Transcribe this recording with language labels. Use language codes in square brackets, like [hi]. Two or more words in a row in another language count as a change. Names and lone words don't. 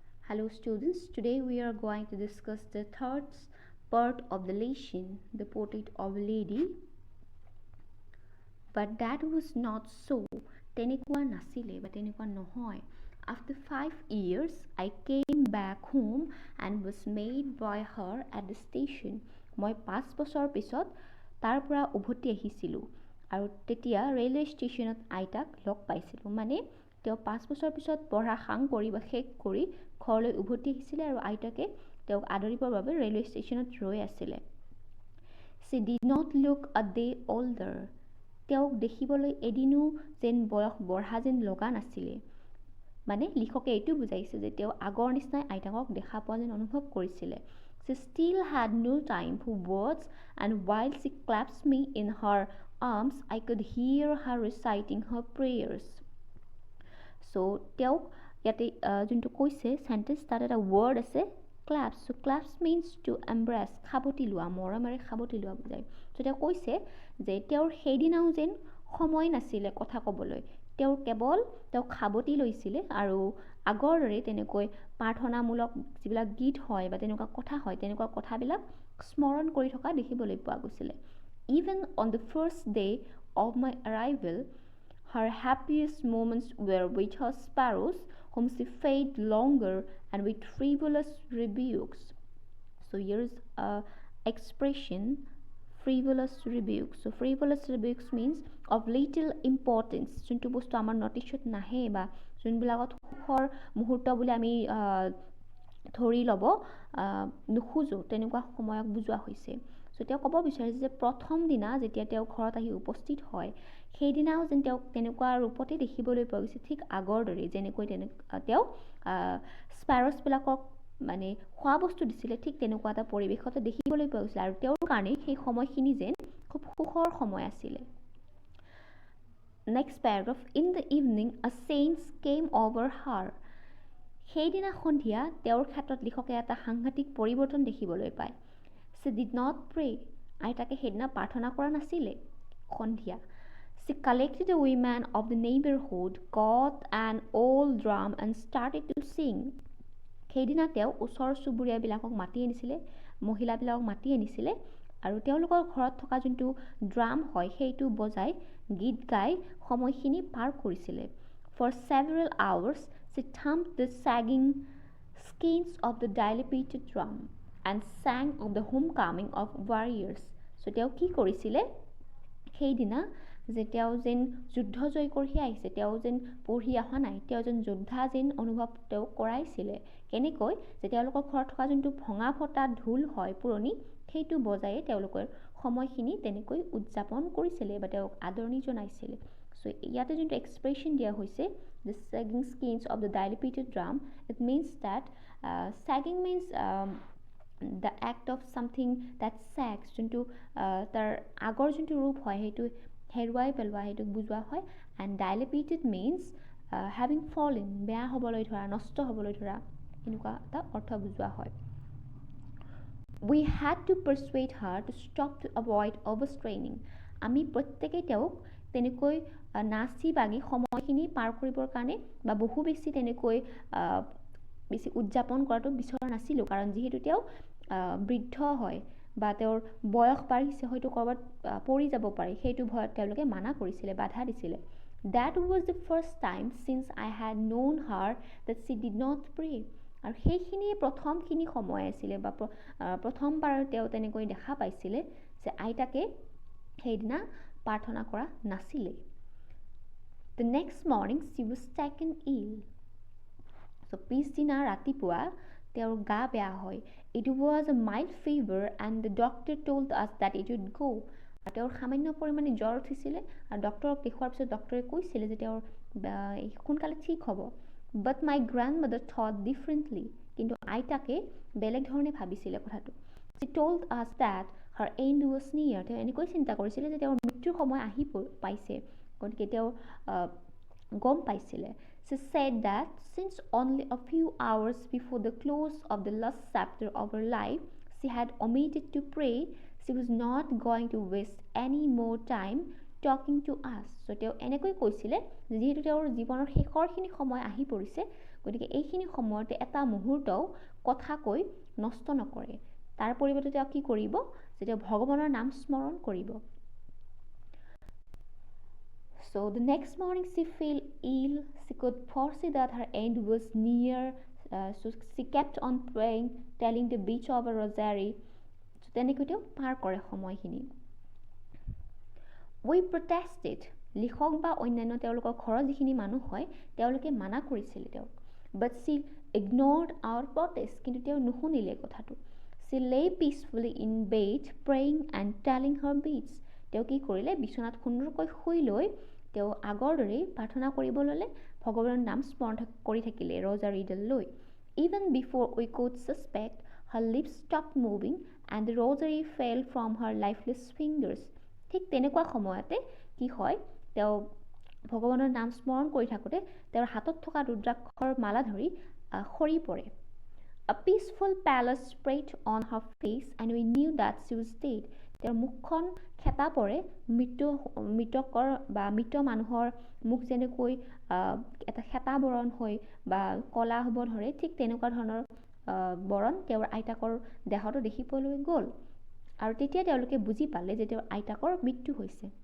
[en] Hello students, today we are going to discuss the third part of the lesson, the portrait of a lady. But that was not so. [as] তেনেকুৱা নাছিলে বা তেনেকুৱা নহয়. [en] After 5 years, I came back home and was met by her at the station. [as] মই 5 বছৰ পিছত তাৰ পৰা উভতি আহিছিলোঁ আৰু তেতিয়া ৰেলৱে ষ্টেচনত আইতাক লগ পাইছিলোঁ. মানে তেওঁ 5 বছৰ পিছত পঢ়া সাং কৰি বা শেষ কৰি ঘৰলৈ উভতি আহিছিলে আৰু আইতাকে তেওঁক আদৰিবৰ বাবে ৰেলৱে ষ্টেচনত ৰৈ আছিলে. [en] She did not look a day older. [as] তেওঁক দেখিবলৈ এদিনো যেন বয়স বঢ়া যেন লগা নাছিলে. মানে লিখকে এইটো বুজাইছে যে তেওঁ আগৰ নিচিনাই আইতাকক দেখা পোৱা যেন অনুভৱ কৰিছিলে. [en] She still had no time for words and while she clasped me in her arms, I could hear her reciting her prayers. [as] So তেওঁক ইয়াতে যোনটো কৈছে চেণ্টেঞ্চ তাত এটা ৱৰ্ড আছে ক্লাপছ. [en] So clasps means to embrace, [as] সাৱটি লোৱা, মৰমেৰে সাৱটি লোৱা বুজায়. চ' তেওঁ কৈছে যে তেওঁৰ সেইদিনাও যেন সময় নাছিলে কথা ক'বলৈ. তেওঁক সাৱটি লৈছিলে আৰু আগৰ দৰে তেনেকৈ প্ৰাৰ্থনামূলক যিবিলাক গীত হয় বা তেনেকুৱা কথা হয় তেনেকুৱা কথাবিলাক স্মৰণ কৰি থকা দেখিবলৈ পোৱা গৈছিলে. [en] Even on the first day of my arrival, her happiest moments were with her sparrows, whom she fed longer and with frivolous rebukes. So here's a expression, frivolous rebukes. So frivolous rebukes means of little importance. [as] যোনটো বস্তু আমাৰ নটিচত নাহে বা যোনবিলাকত সুখৰ মুহূৰ্ত বুলি আমি ধৰি ল'ব নোখোজো তেনেকুৱা সময়ক বুজোৱা হৈছে. চ' তেওঁ ক'ব বিচাৰিছে যে প্ৰথম দিনা যেতিয়া তেওঁ ঘৰত আহি উপস্থিত হয় সেইদিনাও যেন তেওঁক তেনেকুৱা ৰূপতে দেখিবলৈ পোৱা গৈছে, ঠিক আগৰ দৰে যেনেকৈ তেওঁ স্পাৰছবিলাকক মানে খোৱা বস্তু দিছিলে ঠিক তেনেকুৱা এটা পৰিৱেশতে দেখিবলৈ পোৱা গৈছিলে আৰু তেওঁৰ কাৰণে সেই সময়খিনি যেন খুব সুখৰ সময় আছিলে. [en] Next paragraph. In the evening a change came over her. [as] সেইদিনা সন্ধিয়া তেওঁৰ ক্ষেত্ৰত লিখকে এটা সাংঘাতিক পৰিৱৰ্তন দেখিবলৈ পায়. [en] She did not pray. [as] আইতাকে সেইদিনা প্ৰাৰ্থনা কৰা নাছিলে সন্ধিয়া. [en] She collected the women of the neighborhood, got an old drum and started to sing. [as] সেইদিনা তেওঁ ওচৰ চুবুৰীয়াবিলাকক মাতি আনিছিলে, মহিলাবিলাকক মাতি আনিছিলে আৰু তেওঁলোকৰ ঘৰত থকা যোনটো ড্ৰাম হয় সেইটো বজাই গীত গাই সময়খিনি পাৰ কৰিছিলে. [en] For several hours she thumped the sagging skins of the dilapidated drum and sang of the homecoming of warriors. [as] So তেওঁ কি কৰিছিলে সেইদিনা যে তেওঁ যেন যুদ্ধ জয় কৰি আহিছে, তেওঁ যেন পঢ়ি অহা নাই, তেওঁ যেন যোদ্ধা যেন অনুভৱ তেওঁ কৰাইছিলে. কেনেকৈ যে তেওঁলোকৰ ঘৰত থকা যোনটো ভঙা ফটা ঢোল হয় পুৰণি সেইটো বজায়ে তেওঁলোকৰ সময়খিনি তেনেকৈ উদযাপন কৰিছিলে বা তেওঁক আদৰণি জনাইছিলে. চ' ইয়াতে যোনটো এক্সপ্ৰেশ্যন দিয়া হৈছে [en] the sagging skins of the dilapidated drum, it means that sagging means the act of something that sags, [as] যোনটো তাৰ আগৰ যোনটো ৰূপ হয় সেইটো হেৰুৱাই পেলোৱা সেইটোক বুজোৱা হয়. [en] এণ্ড dilapidated means having fallen, [as] বেয়া হ'বলৈ ধৰা, নষ্ট হ'বলৈ ধৰা, এনেকুৱা এটা অৰ্থ বুজোৱা হয়. [en] We had to persuade her to stop to avoid overstraining. [as] আমি প্ৰত্যেকেই তেওঁক তেনেকৈ নাচি বাগি সময়খিনি পাৰ কৰিবৰ কাৰণে বা বহু বেছি তেনেকৈ বেছি উদযাপন কৰাটো বিচৰা নাছিলোঁ, কাৰণ যিহেতু তেওঁ বৃদ্ধ হয় বা তেওঁৰ বয়স বাঢ়িছে, হয়তো ক'ৰবাত পৰি যাব পাৰে, সেইটো ভয়ত তেওঁলোকে মানা কৰিছিলে, বাধা দিছিলে. [en] That was the first time since I had known her that she did not pray. [as] আৰু সেইখিনিয়ে প্ৰথমখিনি সময় আছিলে বা প্ৰথমবাৰ তেওঁ তেনেকৈ দেখা পাইছিলে যে আইতাকে সেইদিনা প্ৰাৰ্থনা কৰা নাছিলে. [en] The next morning she was taken ill. [as] So পিছদিনা ৰাতিপুৱা তেওঁৰ গা বেয়া হয়. [en] It was a mild fever and the doctor told us that it would go. [as] তেওঁৰ সামান্য পৰিমাণে জ্বৰ উঠিছিলে আৰু ডক্তৰক দেখুৱাৰ পিছত ডক্তৰে কৈছিলে যে তেওঁৰ সোনকালে ঠিক হ'ব. [en] But my grandmother thought differently. [as] কিন্তু আইতাকে বেলেগ ধৰণে ভাবিছিলে কথাটো. [en] She told us that her end was near. [as] তেওঁ এনেকৈ চিন্তা কৰিছিলে যে তেওঁৰ মৃত্যুৰ সময় আহি পাইছে, গতিকে তেওঁ গম পাইছিলে. [en] She said that since only a few hours before the close of the last chapter of her life she had omitted to pray, she was not going to waste any more time talking to us. [as] So তেওঁ এনেকৈ কৈছিলে যিহেতু তেওঁৰ জীৱনৰ শেষৰখিনি সময় আহি পৰিছে, গতিকে এইখিনি সময়তে এটা মুহূৰ্তও কথা কৈ নষ্ট নকৰে। তাৰ পৰিৱৰ্তে তেওঁ কি কৰিব, যে তেওঁ ভগৱানৰ নাম স্মৰণ কৰিব। [en] So the next morning she felt ill. She could foresee that her end was near. So she kept on praying, telling the beach of a rosary. [as] So তেনেকৈ তেওঁ পাৰ কৰে সময়খিনি। [en] We protested. [as] লিখক বা অন্যান্য তেওঁলোকৰ ঘৰৰ যিখিনি মানুহ হয় তেওঁলোকে মানা কৰিছিলে তেওঁক। [en] But she ignored our protest. [as] কিন্তু তেওঁ নুশুনিলে কথাটো। [en] She lay peacefully in bed, praying and telling her beads. [as] তেওঁ কি কৰিলে, বিচনাত সুন্দৰকৈ শুই লৈ তেওঁ আগৰ দৰেই প্ৰাৰ্থনা কৰিব ল'লে, ভগৱানৰ নাম স্মৰণ কৰি থাকিলে ৰজাৰীডাল লৈ। [en] Even before we could suspect, her lips stopped moving and the rosary fell from her lifeless fingers. [as] ঠিক তেনেকুৱা সময়তে কি হয়, তেওঁ ভগৱানৰ নাম স্মৰণ কৰি থাকোঁতে তেওঁৰ হাতত থকা ৰুদ্ৰাক্ষৰ মালা ধৰি সৰি পৰে। [en] A peaceful pallor spread on her face and we knew that she was dead. [as] তেওঁৰ মুখখন খেতা পৰে, মৃতকৰ বা মৃত মানুহৰ মুখ যেনেকৈ এটা খেতা বৰণ হৈ বা কলা হ'ব ধৰে, ঠিক তেনেকুৱা ধৰণৰ বৰণ তেওঁৰ আইতাকৰ দেহতো দেখিবলৈ গ'ল। আৰু তেতিয়া তেওঁলোকে বুজি পালে যে তেওঁৰ আইতাকৰ মৃত্যু হৈছে।